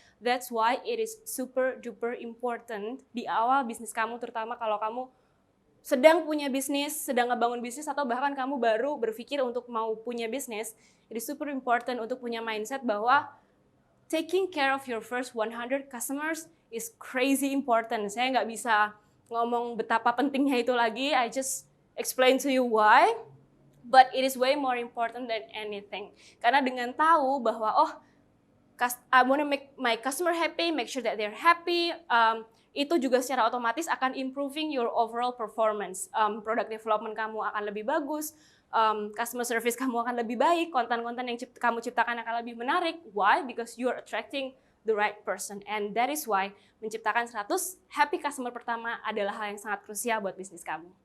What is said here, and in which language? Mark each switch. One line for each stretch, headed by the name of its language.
Indonesian: That's why it is super duper important di awal bisnis kamu, terutama kalau kamu sedang punya bisnis, sedang ngebangun bisnis, atau bahkan kamu baru berpikir untuk mau punya bisnis.
English: It is super important untuk punya mindset bahwa taking care of your first 100 customers is crazy important.
Indonesian: Saya nggak bisa ngomong betapa pentingnya itu lagi.
English: I just explain to you why, but it is way more important than anything. Karena dengan tahu bahwa I want to make my customer happy, make sure that they're happy, itu juga secara otomatis akan improving your overall performance.
Indonesian: Product development kamu akan lebih bagus, customer service kamu akan lebih baik, konten-konten yang kamu ciptakan akan lebih menarik.
English: Why? Because you're attracting the right person.
Indonesian: And that is why menciptakan 100 happy customer pertama adalah hal yang sangat krusial buat bisnis kamu.